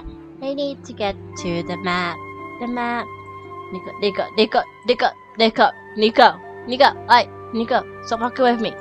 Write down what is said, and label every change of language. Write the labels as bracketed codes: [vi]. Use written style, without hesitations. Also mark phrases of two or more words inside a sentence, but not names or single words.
[en] I need to get to the map, the map. Nico, Nico, Nico, Nico, Nico, Nico, Nico, hey, Nico, stop fucking with me.